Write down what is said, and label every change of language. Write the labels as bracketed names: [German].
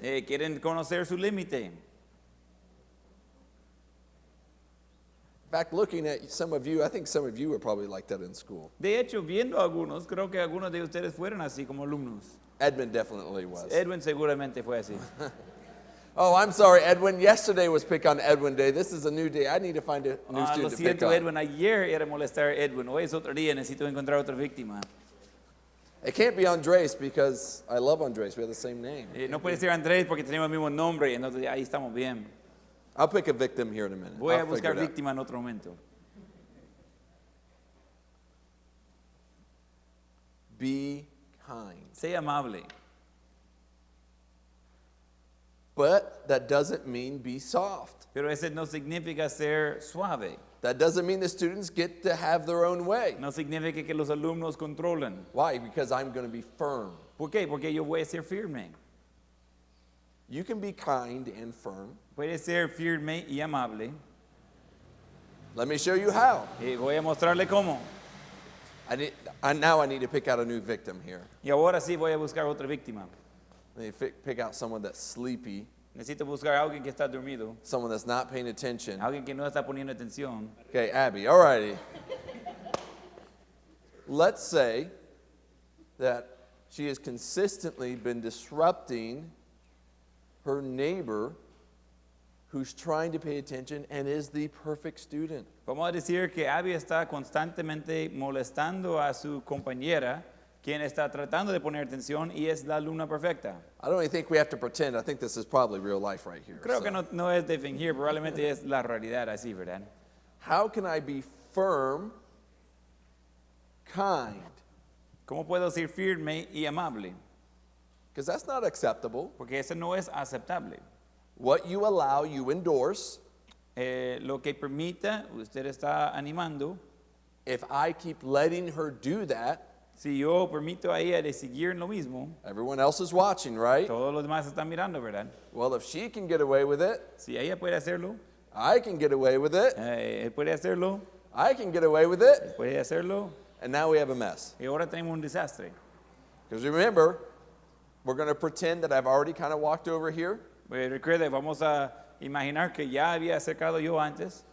[Spanish] Quieren conocer su límite. [English] In fact, looking at some of you, I think some of you were probably like that in school. [Spanish] De hecho, viendo a algunos, creo que algunos de ustedes fueron así como alumnos. [English] Edmund definitely was. [Spanish] Edwin seguramente fue así. [English] Oh, I'm sorry, Edwin. Yesterday was Pick on Edwin Day. This is a new day. I need to find a new [Spanish] Lo [English] student to pick [Spanish] siento, [English] on. [Spanish] Edwin. Ayer era molestar a Edwin. Hoy es otro día. Necesito encontrar otra víctima. [English] It can't be Andres because I love Andres. We have the same name. [Spanish] No puede ser Andrés porque tenemos el mismo nombre. Entonces ahí estamos bien. [English] I'll pick a victim here in a minute. [Spanish] Voy a [English] I'll [Spanish] buscar [English] figure it out. [Spanish] víctima en otro momento. [English] Be kind. [Spanish] Sé amable. [English] But that doesn't mean be soft. [Spanish] Pero ese no significa ser suave. [English] That doesn't mean the students get to have their own way. [Spanish] No significa que los alumnos controlan. [English] Why? Because I'm going to be firm. [Spanish] ¿Por qué? Porque yo voy a ser firme. [English] You can be kind and firm. [Spanish] Puede ser firme y amable. [English] Let me show you how. [Spanish] Y voy a mostrarle cómo. [English] Now I need to pick out a new victim here. [Spanish] Y ahora sí voy a buscar otra víctima. [English] I need to pick out someone that's sleepy, [Spanish] Necesito buscar a alguien que está dormido. [English] someone that's not paying attention. [Spanish] Alguien que no está poniendo atención. [English] Okay, Abby, all righty. Let's say that she has consistently been disrupting her neighbor who's trying to pay attention and is the perfect student. [Spanish] Vamos a decir que Abby está constantemente molestando a su compañera, quien está tratando de poner atención y es la alumna perfecta. [English] I don't even think we have to pretend. I think this is probably real life right here. [Spanish] Creo [English] So, [Spanish] que no es de fingir, probablemente es la realidad así, ¿verdad? [English] how can I be firm, kind? [Spanish] ¿Cómo puedo ser firme y amable? [English] Because that's not acceptable. [Spanish] Porque eso no es aceptable. [English] What you allow, you endorse. [Spanish] Lo que permita, usted está animando. [English] If I keep letting her do that, [Spanish] Si yo permito a ella de seguir en lo mismo, [English] everyone else is watching, right? [Spanish] todos los demás están mirando, ¿verdad? [English] Well, if she can get away with it, [Spanish] Si ella puede hacerlo, [English] I can get away with it. [Spanish] él puede hacerlo, [English] I can get away with it. [Spanish] él puede hacerlo, [English] And now we have a mess. [Spanish] y ahora tenemos un desastre. [English] Because remember, we're going to pretend that I've already kind of walked over here. [Spanish] Recuerde, vamos a imaginar que ya había acercado yo antes.